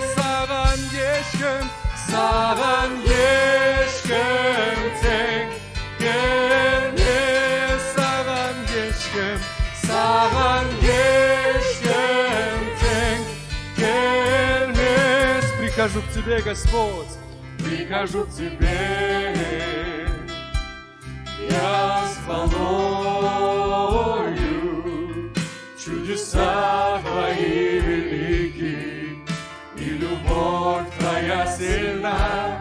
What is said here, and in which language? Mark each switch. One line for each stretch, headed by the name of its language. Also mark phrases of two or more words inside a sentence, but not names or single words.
Kazakh: Саған ешкім тең келмес. Саған ешкім тең келмес.
Russian: Прихожу к Тебе, Господь, прихожу к Тебе, я с хвалою. Чудеса Твои велики, и любовь Твоя сильна.